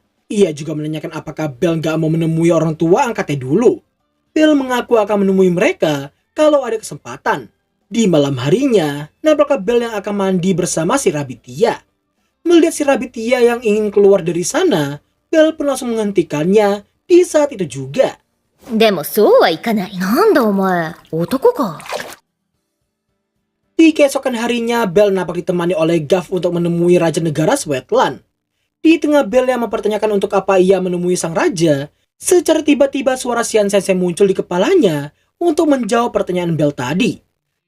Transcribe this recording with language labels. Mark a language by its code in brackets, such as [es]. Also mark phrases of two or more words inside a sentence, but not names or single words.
[id] Ia juga menanyakan apakah Bell gak mau menemui orang tua angkatnya dulu. Bell mengaku akan menemui mereka kalau ada kesempatan. Di malam harinya, nampaknya Bell yang akan mandi bersama si Raditya. Melihat si Raditya yang ingin keluar dari sana, Bell pun langsung menghentikannya di saat itu juga. [ja] でもそうはいかない。なんだお前、男か。 [id] Di keesokan harinya, Bell nampak ditemani oleh Gav untuk menemui Raja Negara Svetlan. Di tengah Bell yang mempertanyakan untuk apa ia menemui sang raja, secara tiba-tiba suara Xian Sensei muncul di kepalanya untuk menjawab pertanyaan Bell tadi.